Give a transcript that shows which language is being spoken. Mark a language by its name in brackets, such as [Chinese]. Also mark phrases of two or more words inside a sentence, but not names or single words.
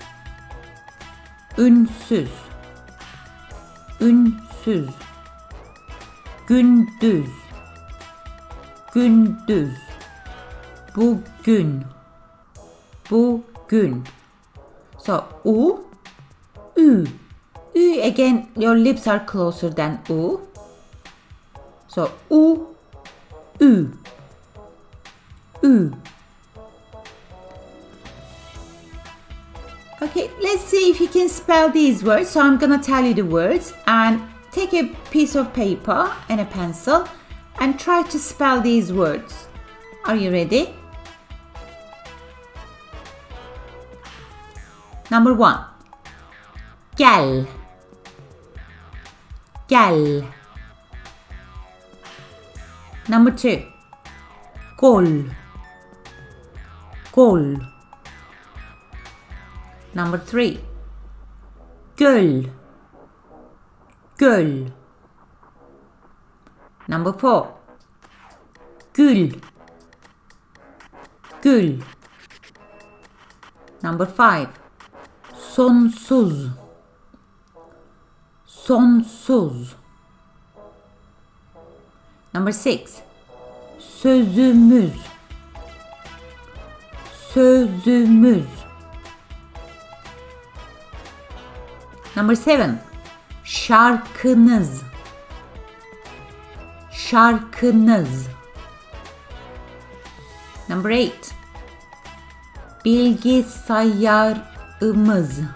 [Turkish] Ünsüz. Ünsüz. Gündüz. Gündüz. Bugün. Bugün. [English] So U, [Turkish] Ü. Ü, [English] again, your lips are closer than U. So U, [Turkish] Ü. Ü. [English] Okay, let's see if you can spell these words. So I'm gonna tell you the words and take a piece of paper and a pencil and try to spell these words. Are you ready? Number 1. [Turkish] Gel. Gel. [English] Number 2. [Turkish] Gol. [English] Gol. Number 3. [Turkish] Göl. Göl. [English] Number 4. Gül. Gül. Number 5. [Turkish] Sonsuz. Sonsuz. [English] Number 6. Sözümüz. [Turkish] Sözümüz. [English] Number 7. [Turkish] Şarkınız. Şarkınız. [English] Number 8. Bilgisayarımız.